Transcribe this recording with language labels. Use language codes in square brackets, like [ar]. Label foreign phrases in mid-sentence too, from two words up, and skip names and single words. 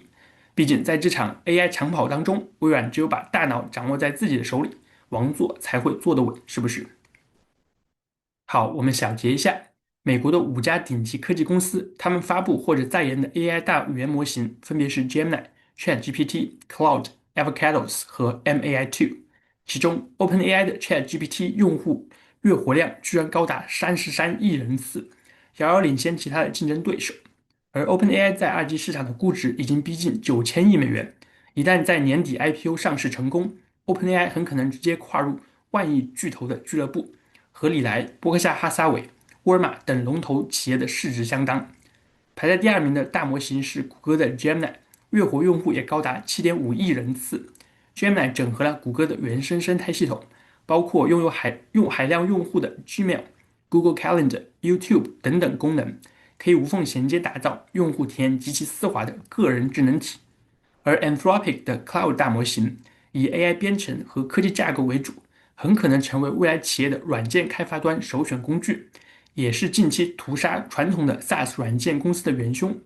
[zh] 畢竟在這場 AI 長跑當中，微軟只有把大腦掌握在自己的手裡，王座才會坐得穩，是不是？好，我們小結一下。美國的5家頂級科技公司，他們發布或者在研的 AI 大語言模型分別是 Gemini、ChatGPT、Cloud、Avocados 和 MAI-2。其中 OpenAI 的 ChatGPT 用戶月活量居然高達33億人次，遙遙領先其他的競爭對手。而 OpenAI 在二級市場的估值已經逼近9000億美元，一旦在年底 IPO 上市成功， OpenAI 很可能直接跨入萬億巨頭的俱樂部，和禮來、波克夏哈撒韋、沃爾瑪等龍頭企業的市值相當。排在第2名的大模型是谷歌的 Gemini， 月活用戶也高達7.5億人次。Gemini 整合了谷歌的原生生態系統，包括擁有海量用戶的 Gmail、Google Calendar、YouTube 等等功能，可以無縫銜接，打造用戶體驗極其絲滑的個人智能體。而 Anthropic 的 Cloud 大模型以 AI 編程和科技架構為主，很可能成為未來企業的軟件開發端首選工具，也是近期屠殺傳統的 SaaS 軟件公司的元兇。